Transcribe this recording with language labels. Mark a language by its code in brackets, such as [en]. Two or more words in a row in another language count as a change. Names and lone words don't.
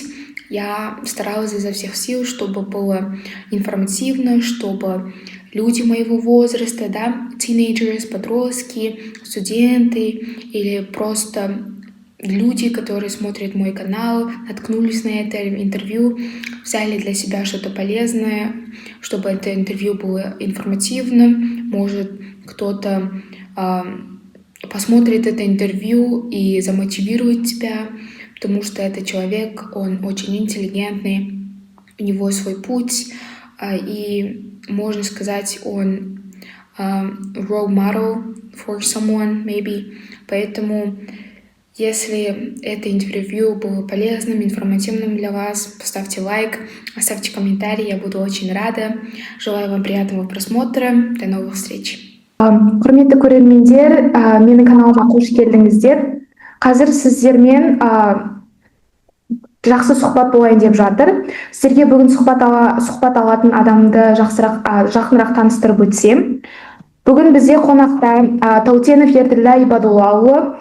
[ru] Я старалась изо всех сил, чтобы было информативно, чтобы люди моего возраста, да, teenagers, подростки, студенты или просто люди, которые смотрят мой канал, наткнулись на это интервью, взяли для себя что-то полезное, чтобы это интервью было информативным. Может, кто-то посмотрит это интервью и замотивирует тебя, потому что этот человек, он очень интеллигентный, у него свой путь, и, можно сказать, он [en] role model for someone, maybe. [ru] Поэтому, если это интервью было полезным, информативным для вас, поставьте лайк, оставьте комментарий, я буду очень рада. Желаю вам приятного просмотра, до новых встреч! [kk] Құрметті көрермендер, менің каналыма қош келдіңіздер. Қазір сіздермен жақсы сұхбат болайын деп жатыр. Сіздерге бүгін сұхбат алатын адамды жақынырақ таныстырып өтсем. Бүгін бізде қонақта Таутенов Ерділдай Бадуллаұлы.